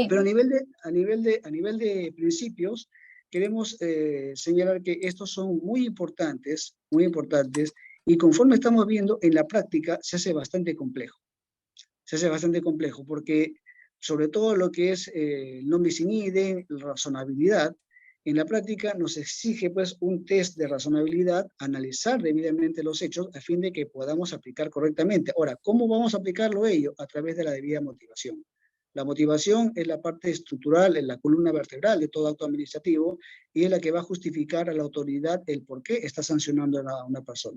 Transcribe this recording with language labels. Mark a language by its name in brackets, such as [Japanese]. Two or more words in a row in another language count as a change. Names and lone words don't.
[Spanish] pero a nivel de principios, queremos señalar que estos son muy importantes, y conforme estamos viendo, en la práctica se hace bastante complejo. Se hace bastante complejo, porque sobre todo lo que es el [Latin] non bis in idem, [Spanish] la razonabilidad, en la práctica nos exige pues un test de razonabilidad, analizar debidamente los hechos a fin de que podamos aplicar correctamente. Ahora, ¿cómo vamos a aplicarlo ello? A través de la debida motivación. La motivación es la parte estructural, es la columna vertebral de todo acto administrativo y es la que va a justificar a la autoridad el por qué está sancionando a una persona.